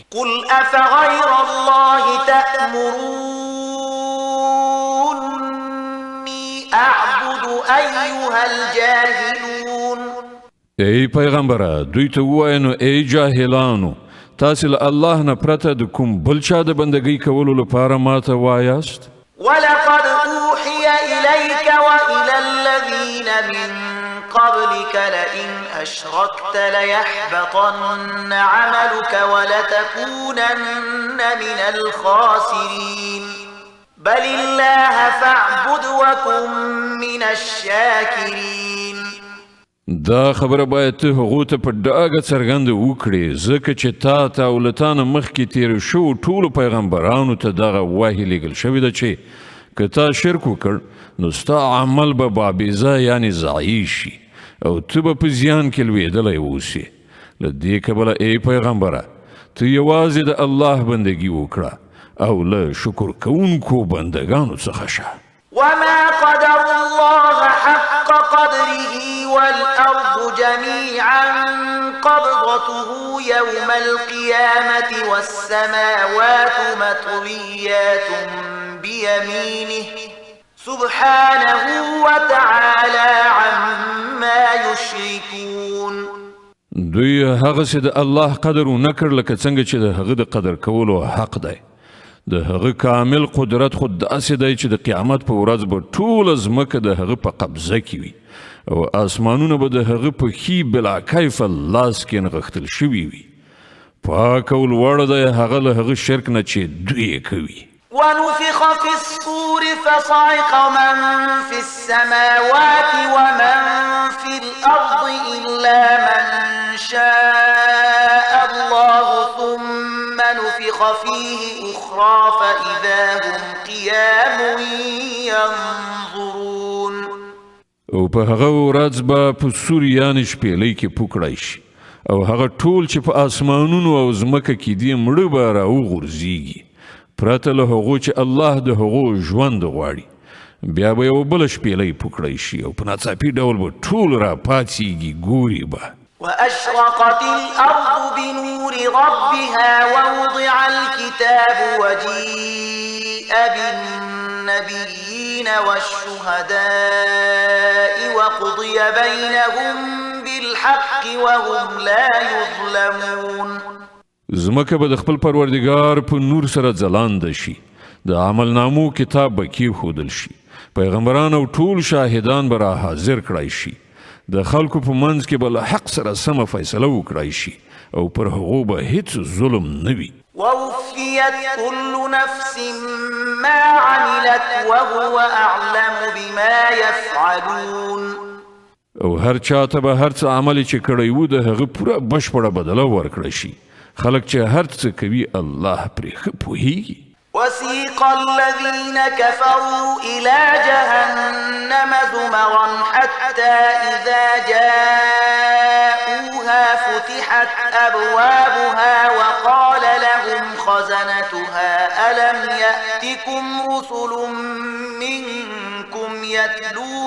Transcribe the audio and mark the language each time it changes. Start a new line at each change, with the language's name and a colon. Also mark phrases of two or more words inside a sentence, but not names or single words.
Arabic: قل افغیر الله تأمرونی اعبد ایها الجاهلون.
Pashto: ای پیغمبره دوی ته ووایه نو ای جاهلانو تاسې له الله نه پرته د کوم بل چا د بندګۍ کولو لپاره ماته وایاست.
Arabic: ولقد اوحي اليك والى الذين من قبلك لئن اشركت ليحبطن عملك ولتكونن من الخاسرين بل الله فاعبد وكن من الشاكرين.
Pashto: دا خبره باید ته هغو ته په ډاګه څرګنده وکړې ځکه چې تا ته او له تا نه مخکې تېر شوو ټولو پیغمبرانو ته دغه وحي لیږل شوې ده چې که تا شرک وکړ نو ستا عمل به بابیزه یعنې ضایع شي او ته به په زیان کې لوېدلی اوسې. له دې کبله ای پیغمبره ته یوازې د الله بندګي وکړه او له شکر کوونکو بندګانو څخه شه.
Arabic: وما قدر الله حق قدره والأرض جميعا قبضته يوم القيامة والسماوات مطويات بيمينه سبحانه وتعالى عما يشركون.
Pashto: دوی هغه څه د الله قدر ونه کړ لکه څنګه چې د هغه د قدر کولو حق دی. د هغه کامل قدرت خود داسې دی چې د قیامت په ورځ به ټوله ځمکه د هغه په قبضه کې وي او آسمانونه به د هغه په ښي
Arabic: بلا کیفه
Pashto: لاس کې نغښتل شوي وي. پاک او لوړ دی هغه له هغه شرک نه چې دوی یې کوي.
Arabic: ونفخ في الصور فصعق من في السماوات ومن في الأرض إلا من شاء الله ثم نفخ فيه أخرى فإذا هم قيام ينظرون.
Pashto: او په هغه ورځ به په سور یعنې شپېلۍ کې پوکړی شي او هغه ټول چې په آسمانونو او ځمکه کې دي مړه به راوغورځېږي پرته له هغو چې الله د هغو ژوند غواړي. بیا به یو بله شپېلۍ پوکړی شي او په ناڅاپي ډول به ټول راپاڅېږي ګوري به.
Arabic: وأشرقت الأرض بنور ربها ووضع الكتاب وجيء بالنبيين والشهداء وقضي بينهم بالحق وهم لا يظلمون.
Pashto: زمکه به د خپل پروردګار په نور سره ځلانده شي. د عملنامو کتاب به کېښودل شي. پیغمبران او ټول شاهدان به را حاضر کړای شي. د خلکو په منځ کې به له حق سره سمه فیصله وکړای شي او پر هغو به هیڅ ظلم نه وي.
Arabic: ووفيت كل نفس ما عملت وهو أعلم بما يفعلون.
Pashto: او هر چاته به هر څه عمل چې کړی و د هغه پوره بشپړه بدله ورکړی شي. خلک چې هر څه کوي الله پرې ښه پوهیږي.
Arabic: وسيق الذين كفروا إلى جهنم زمرا حتى إذا جاءوها فتحت أبوابها وقال لهم خزنتها ألم يأتكم رسل منكم يتلون